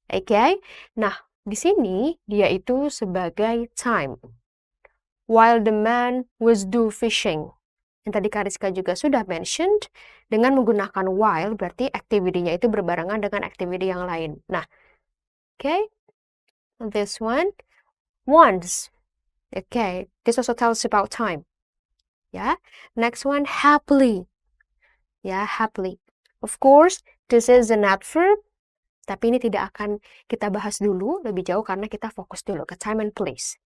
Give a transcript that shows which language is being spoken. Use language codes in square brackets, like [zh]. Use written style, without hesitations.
[id] Okay, nah di sini dia itu sebagai time. [en] While the man was do fishing. [id] Yang tadi Kariska juga sudah mentioned, dengan menggunakan while berarti activity-nya itu berbarengan dengan activity yang lain. [en] Nah, okay, this one, once. Okay, this also tells about time. Yeah, next one, happily. Yeah, happily. Of course, this is an adverb, [id] tapi ini tidak akan kita bahas dulu lebih jauh karena kita fokus dulu ke time and place.